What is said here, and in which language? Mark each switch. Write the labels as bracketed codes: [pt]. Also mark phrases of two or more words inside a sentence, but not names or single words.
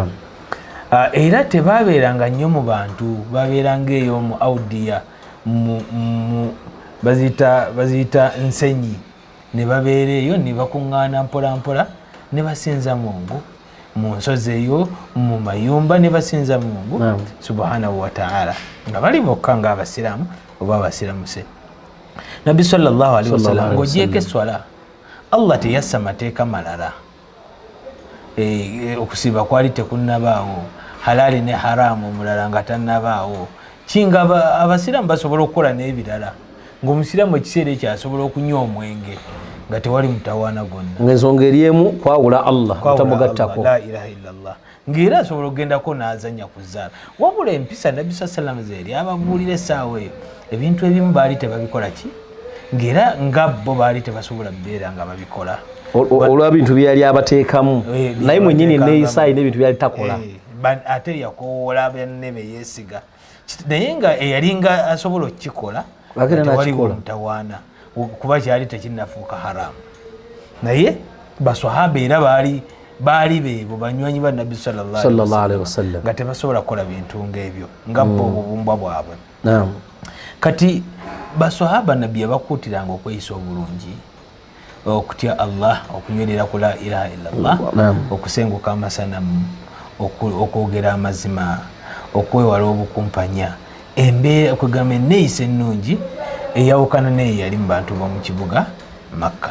[lg] Era tebabeeranga nnyo mu bantu, babeeranga eyo mu audiya baziyita nsenyi ne babeera eyo ne bakuŋŋaana mpola mpola ne basinza Mungu mu nsozi eyo mu mayumba ne basinza Mungu [ar] سبحانه وتعالى [lg] nga bali bokka nga abasiraamu oba abasiramuse. Nabbi [ar] صلى الله عليه وسلم [lg] ng'ogyeko esswala Allah teyassa mateeka malala. Okusiba kwali tekunnabaawo, halali ne haramu omulala nga tannabaawo. Kinga abasiraamu basobola okukola n'ebirala ng'omusiraamu ekiseera ekyo asobola okunywa omwenge nga tewali mutawaana gonna. Ng'ensonga eri emu kwawula Allah mutamugattako. [ar] لا إله إلا الله. [lg] Ng'era asobola okugendako n'azanya ku zzaala. Wabula empisa Nabbi [ar] صلى الله عليه وسلم [lg] ababuulira essaawa eyo ebintu ebimu baali tebabikola ki? Ng'era nga bo baali tebasobola beera nga babikola. Olwa bintu byali abateekamu naye mwennyini neeyisaayi n'ebintu byali takola. Ate yakoola banne be yeesiga. Naye nga eyali nga asobola okukikola tewaliwo mutawaana kuba kyali tekinnafuuka haramu. Naye baswahaba era baali beebo banywanyi ba Nabbi [ar] صلى الله عليه وسلم [lg] nga tebasobola kukola bintu ng'ebyo nga bo obubumbwa bwabwe. Kati baswahaba Nabbi yabakuutiranga okweyisa obulungi, okutya Allah, okunywerera ku [ar] لا إله إلا الله, [lg] okusenguka amasanamu, okwogera amazima, okwewala obukumpanya, embeera okugamba enneeyisa ennungi eyawukana neyo yali mu bantu b'omu kibuga Makka.